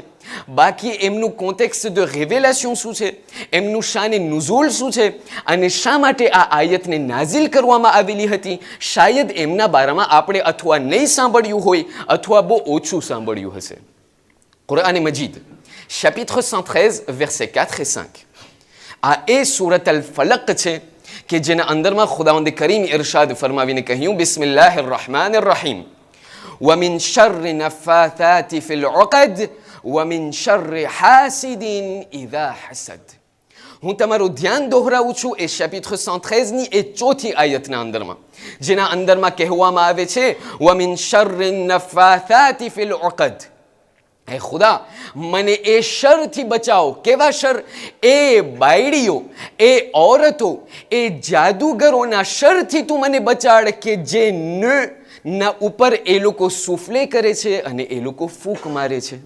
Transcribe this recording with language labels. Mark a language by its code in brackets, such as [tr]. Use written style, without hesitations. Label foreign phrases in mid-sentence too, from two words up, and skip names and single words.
[gu] બાકી એમનું [fr] contexte de révélation [gu] શું છે, એમનું શાન નુઝુલ શું છે અને શા માટે આ આયતને નાઝિલ કરવામાં આવેલી હતી, શાયદ એમના બારામાં આપણે અથવા નહીં સાંભળ્યું હોય અથવા બહુ ઓછું સાંભળ્યું હશે. કુરઆન મજીદ [fr] chapitre 113 versets 4 et 5 [gu] આ એ સૂરત અલ ફલક છે કે જેના અંદરમાં ખુદાવંદ કરીમ ઇરશાદ ફરમાવીને કહ્યું, [ar] بسم الله الرحمن الرحيم, ومن شر النفاثات في العقد وَمِن شَرِّ حَاسِدٍ إِذَا حَسَدَ. [gu] હું તમારું ધ્યાન દોહરાવું છું એ chapitre 113 એ ચોથી આયતના અંદરમાં, જેના અંદરમાં કહેવામાં આવે છે [ar] وَمِن شَرِّ النَّفَّاثَاتِ فِي الْعُقَدِ. [gu] હે ખુદા, મને એ શરથી બચાવો. કેવા શર? એ બાયડીઓ, એ ઔરતો, એ જાદુગરોના શરથી તું મને બચાડ કે જે ના ઉપર એ લોકો સુફલે કરે છે અને એ લોકો ફૂંક મારે છે.